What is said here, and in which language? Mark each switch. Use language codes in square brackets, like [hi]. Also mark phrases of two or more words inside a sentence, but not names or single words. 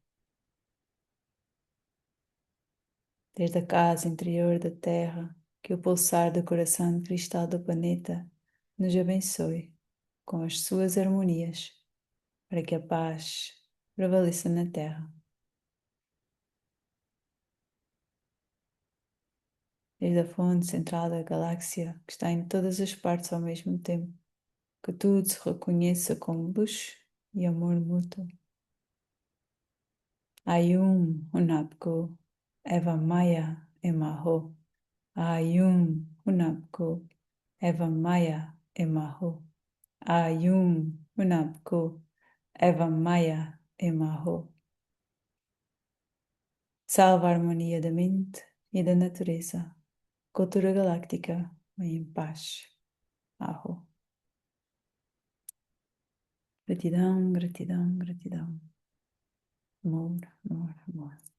[pt] Desde a casa interior da Terra, que o pulsar do coração de cristal do planeta nos abençoe com as suas harmonias, para que a paz prevaleça na Terra. Desde a fonte central da galáxia, que está em todas as partes ao mesmo tempo, que tudo se reconheça como luz e amor mútuo. Ayum Hunapku Eva Maya Emaho. Ayum Hunapku Eva Maya Emaho. Ayum Hunapku Eva Maya Emaho. Salva a harmonia da mente e da natureza. Cultura galáctica, vem em paz. Aho. Gratidão, gratidão, gratidão. Amor, amor, amor.